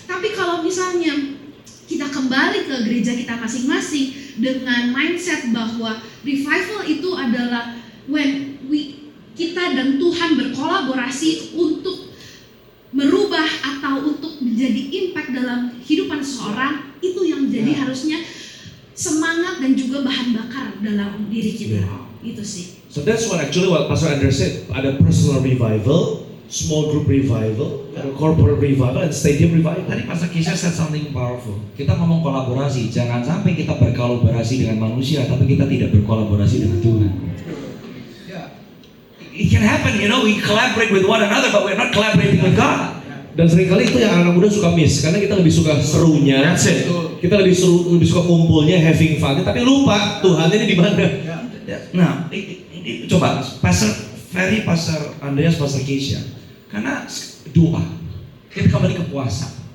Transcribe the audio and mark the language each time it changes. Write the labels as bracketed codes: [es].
[id] Tapi kalau misalnya kita kembali ke gereja kita masing-masing dengan mindset bahwa revival itu adalah when kita dan Tuhan berkolaborasi untuk merubah atau untuk menjadi impact dalam kehidupan seseorang, itu yang jadi harusnya semangat dan juga bahan bakar dalam diri kita. Itu sih. [en] So that's what Pastor Andrew said. [id] Ada [en] personal revival, small group revival, ada corporate revival, and stadium revival. [id] Tadi [en] Pastor Kisha said something powerful. [id] Kita ngomong kolaborasi, jangan sampai kita berkolaborasi dengan manusia, tapi kita tidak berkolaborasi dengan Tuhan. [en] It can happen, we collaborate with one another, but we're not collaborating with God. [id] Dan seringkali itu yang anak muda suka miss, karena kita lebih suka serunya, [en] That's it. [id] kita lebih suka kumpulnya, [en] having fun, [id] tapi lupa Tuhannya ini di mana. Nah, coba Pastor Ferry, Pastor Andreas, Pastor Keisha, karena doa, kita kembali ke puasa.